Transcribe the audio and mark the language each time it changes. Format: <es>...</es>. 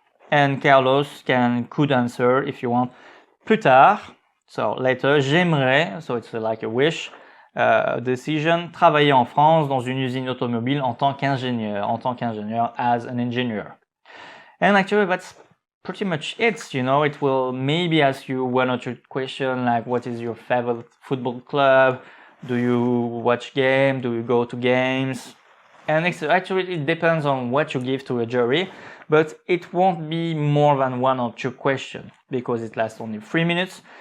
<en>And Carlos could answer if you want,</en> <fr>plus tard.</fr> <en>So later,</en> <fr>j'aimerais,</fr> <en>so it's like a wish, decision,</en> <fr>travailler en France dans une usine automobile en tant qu'ingénieur,</fr> <en>as an engineer. And actually that's pretty much it, it will maybe ask you 1 or 2 questions like what is your favorite football club, do you watch games, do you go to games, and actually it depends on what you give to a jury, but it won't be more than 1 or 2 questions because it lasts only 3 minutes.</en>